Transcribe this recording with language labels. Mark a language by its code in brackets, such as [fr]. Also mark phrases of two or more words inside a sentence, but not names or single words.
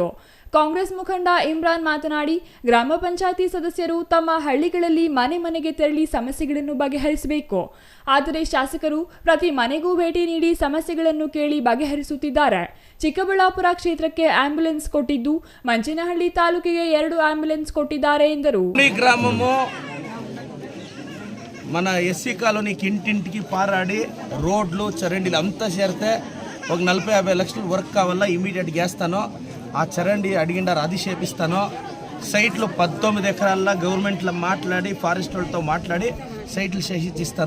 [kn] ಕಾಂಗ್ರೆಸ್ ಮುಖಂಡ ಇಮ್ರಾನ್ ಮಾತನಾಡಿ, ಗ್ರಾಮ ಪಂಚಾಯಿತಿ ಸದಸ್ಯರು ತಮ್ಮ ಹಳ್ಳಿಗಳಲ್ಲಿ ಮನೆ ಮನೆಗೆ ತೆರಳಿ ಸಮಸ್ಯೆಗಳನ್ನು ಬಗೆಹರಿಸಬೇಕು. ಆದರೆ ಶಾಸಕರು ಪ್ರತಿ ಮನೆಗೂ ಭೇಟಿ ನೀಡಿ ಸಮಸ್ಯೆಗಳನ್ನು ಕೇಳಿ ಬಗೆಹರಿಸುತ್ತಿದ್ದಾರೆ. ಚಿಕ್ಕಬಳ್ಳಾಪುರ ಕ್ಷೇತ್ರಕ್ಕೆ ಆಂಬ್ಯುಲೆನ್ಸ್ ಕೊಟ್ಟಿದ್ದು ಮಂಚೇನಹಳ್ಳಿ ತಾಲೂಕಿಗೆ 2 ಆಂಬ್ಯುಲೆನ್ಸ್ ಕೊಟ್ಟಿದ್ದಾರೆ ಎಂದರು. [te] మన [en] SC colony [te] ఇంటింటికి పారాడి రోడ్లు చరండీలు అంతా చేరితే ఒక 40-50 లక్షలు వర్క్ కావాలా, ఇమీడియట్గా వేస్తాను. ఆ చరండి అడిగిండారు, అది చేపిస్తాను. సైట్లు 19 ఎకరాల్లో గవర్నమెంట్లో మాట్లాడి ఫారెస్ట్ వాళ్ళతో మాట్లాడి సైట్లు చేసిస్తాను.